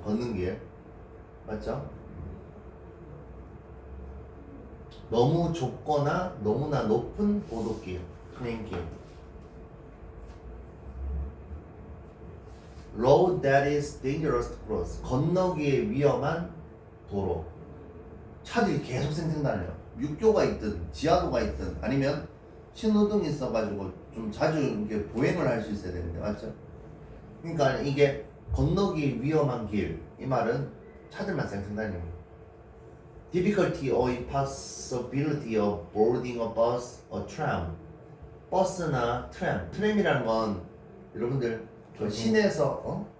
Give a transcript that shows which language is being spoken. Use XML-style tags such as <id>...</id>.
<ko>걷는 길 맞죠? 너무 좁거나 너무나 높은 보도길, 트레인길.</ko> <en>Road that is dangerous to cross,</en> <ko>건너기에 위험한 도로. 차들이 계속 생생다녀요. 육교가 있든 지하도가 있든 아니면 신호등이 있어가지고 좀 자주 이렇게 보행을 할 수 있어야 되는데, 맞죠? 그러니까 이게 건너기 위험한 길, 이 말은 차들만 생생다니는 거예요.</ko> <en>Difficulty or impossibility of boarding a bus or tram.</en> <ko>버스나 트램이라는 건 여러분들 그 시내에서</ko>